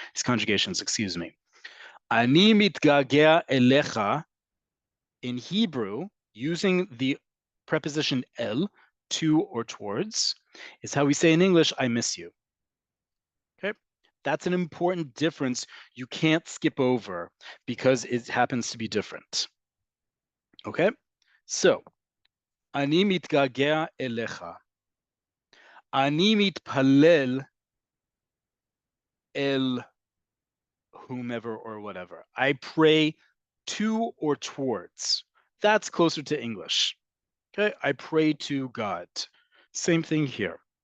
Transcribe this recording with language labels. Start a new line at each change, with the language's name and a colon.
English: These conjugations, excuse me.
Hebrew: Ani mitgagea elecha,
English: in Hebrew, using the preposition el, to or towards, is how we say in English, I miss you. Okay, that's an important difference you can't skip over because it happens to be different.
Hebrew: Okay, so, אני מתגעגע אליך. אני מתפלל
English: el whomever or whatever. I pray to or towards. That's closer to English. Okay, I pray to God. Same thing here.